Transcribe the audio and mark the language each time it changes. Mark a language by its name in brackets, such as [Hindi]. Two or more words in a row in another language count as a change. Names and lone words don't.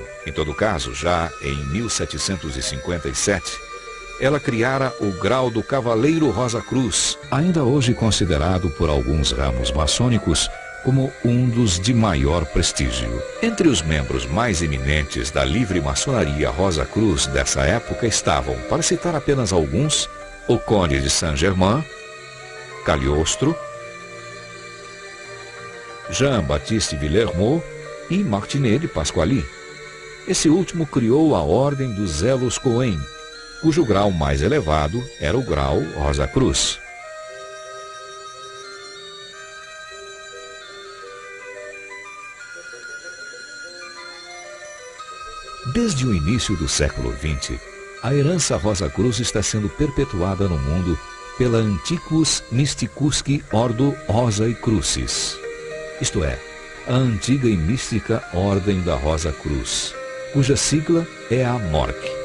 [Portuguese] Em todo caso, já em 1757, ela criara o grau do Cavaleiro Rosa Cruz, ainda hoje considerado por alguns ramos maçônicos como um dos de maior prestígio. Entre os membros mais eminentes da livre maçonaria Rosa Cruz dessa época estavam, para citar apenas alguns, o Conde de Saint-Germain, Cagliostro, Jean-Baptiste Villermoz e Martinet de Pasquali. Esse último criou a Ordem dos Zelos Cohen, cujo grau mais elevado era o grau Rosa Cruz. Desde o início do século XX, a herança Rosa Cruz está sendo perpetuada no mundo pela Antiquus Mysticusque Ordo Rosae Crucis, isto é, a antiga e mística Ordem da Rosa Cruz, cuja sigla é a MORC.